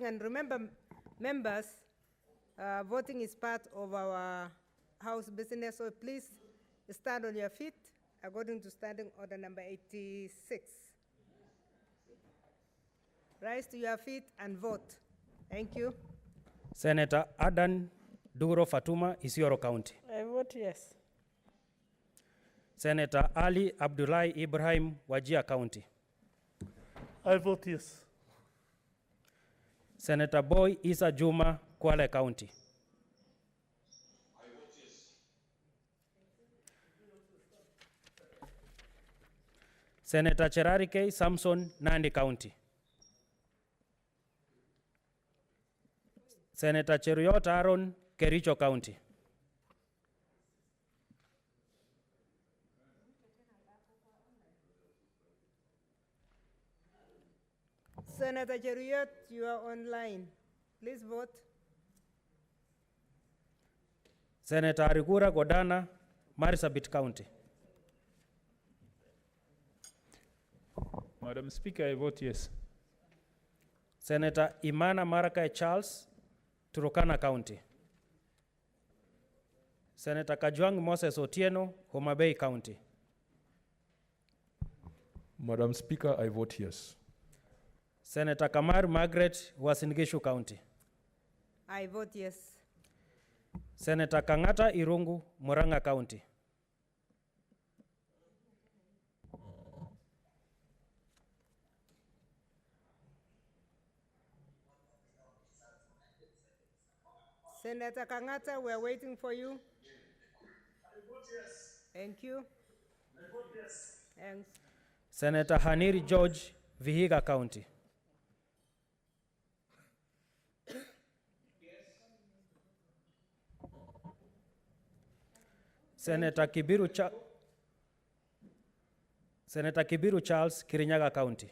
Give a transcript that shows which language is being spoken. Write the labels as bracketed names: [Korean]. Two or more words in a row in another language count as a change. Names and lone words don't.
[English] and remember, members, voting is part of our House business, so please stand on your feet according to standing order number 86. Rise to your feet and vote. Thank you. Senator Adan Duro Fatuma, Isiolo County. I vote yes. Senator Ali Abdullahi Ibrahim, Wajir County. I vote yes. Senator Boy Isa Juma, Kwale County. Senator Cherarike Samson, Nandi County. Senator Cheruyot Aaron, Kericho County. Senator Cheruyot, you are online. Please vote. Senator Irregular Godana, Marsabit County. Madam Speaker, I vote yes. Senator Imana Marakai Charles, Turkana County. Senator Kajwang Moses Otieno, Homa Bay County. Madam Speaker, I vote yes. Senator Kamar Margaret, Uasin Gishu County. I vote yes. Senator Kangata Irungu, Murang'a County. Senator Kangata, we're waiting for you. I vote yes. Thank you. I vote yes. Thanks. Senator Haniri George, Vihiga County. Senator Kibiru Charles, Kirinyaga County.